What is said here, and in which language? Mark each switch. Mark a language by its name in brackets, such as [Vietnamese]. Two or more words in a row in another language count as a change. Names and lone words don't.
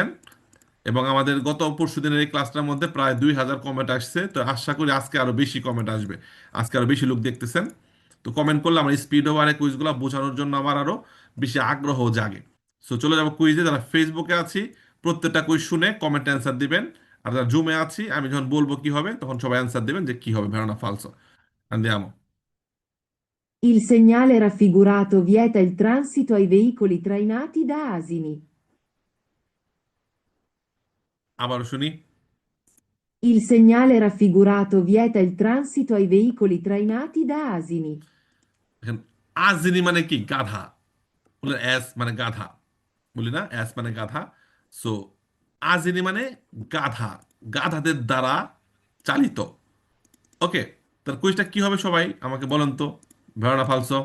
[Bangla] এবং আমাদের গত পরশু দিনের এই ক্লাসটার মধ্যে প্রায় 2000 কমেন্ট আসছে, তো আশা করি আজকে আরো বেশি কমেন্ট আসবে, আজকে আরো বেশি লোক দেখতেছেন। তো কমেন্ট করলে আমার স্পিডও বাড়ে, কুইজগুলো বোঝানোর জন্য আমার আরো বেশি আগ্রহ জাগে। সো চলে যাবো কুইজে। যারা ফেসবুকে আছি প্রত্যেকটা কুইজ শুনে কমেন্ট অ্যান্সার দিবেন, আর যারা জুমে আছি আমি যখন বলবো কি হবে তখন সবাই অ্যান্সার দিবেন যে কি হবে, ভেরো না ফালসো। [Italian] Andiamo. Il segnale raffigurato vieta il transito ai veicoli trainati da asini. [Bangla] আবার শুনি। [Italian] Il segnale raffigurato vieta il transito ai veicoli trainati da asini. [Bangla] এখন আজিনি মানে কি? গাধা। বলে অ্যাস মানে গাধা, বলি না অ্যাস মানে গাধা। সো আজিনি মানে গাধা, গাধাদের দ্বারা চালিত। ওকে, তার কুইজটা কি হবে সবাই আমাকে বলেন তো, ভেরো না ফালসো?